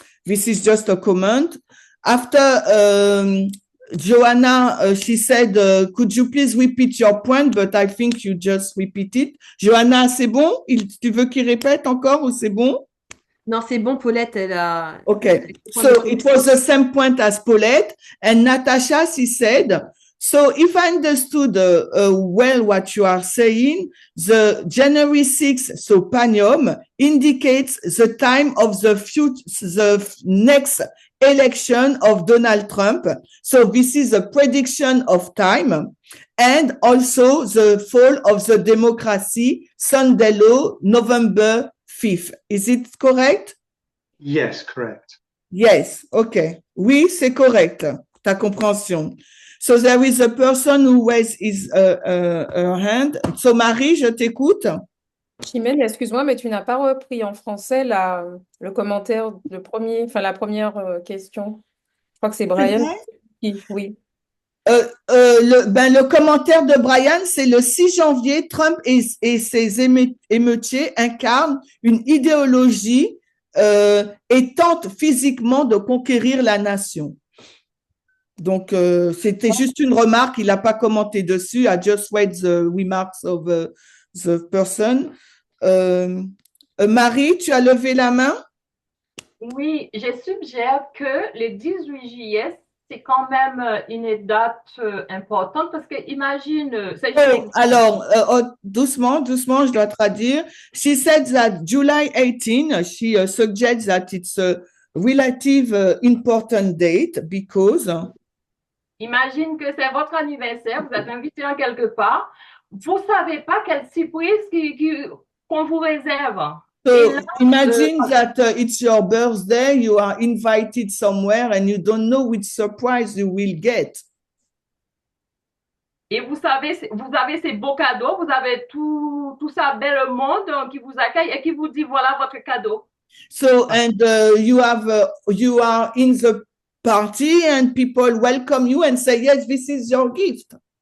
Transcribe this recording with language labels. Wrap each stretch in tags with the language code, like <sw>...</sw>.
<en>This is just a comment. After Joanna, she said, could you please repeat your point? But I think you just repeat it.</en> <fr>Joanna, c'est bon? Tu veux qu'il répète encore ou c'est bon? Non, c'est bon, Paulette, elle a...</fr> <en>Okay, so it was the same point as Paulette. And Natasha, she said, so if I understood well what you are saying, the January 6th, so Panium, indicates the time of the next election of Donald Trump. So this is a prediction of time and also the fall of the democracy, Sunday law, November 5th. Is it correct? Yes, correct. Yes. Okay.</en> <fr>Oui, c'est correct. Ta compréhension.</fr> <en>So there is a person who raised his her hand.</en> <fr>So Marie, je t'écoute. Chimène, excuse-moi, mais tu n'as pas repris en français le commentaire, la première question. Je crois que c'est Brian. Oui. Le commentaire de Brian, c'est le 6 janvier, Trump et ses émeutiers incarnent une idéologie et tentent physiquement de conquérir la nation. Donc, c'était juste une remarque, il n'a pas commenté dessus.</fr> <en>I just read the remarks of the person.</en> <fr>Marie, tu as levé la main? Oui, je suggère que le 18 juillet, c'est quand même une date importante parce que imagine, c'est juste Oh, exemple. alors, doucement, doucement, je dois traduire.</fr> <en>She said that July 18, she suggests that it's a relative important date because</en> <fr>Imagine que c'est votre anniversaire, vous êtes invité en quelque part, vous savez pas quelle surprise qu'on vous réserve. Et là,</fr> <en>so imagine that it's your birthday, you are invited somewhere and you don't know which surprise you will get.</en> <fr>et vous savez, vous avez ces beaux cadeaux, vous avez tout ça bel monde qui vous accueille et qui vous dit voilà votre cadeau.</fr> <en>So, and you are in the party and people welcome you and say, yes, this is your gift.</en>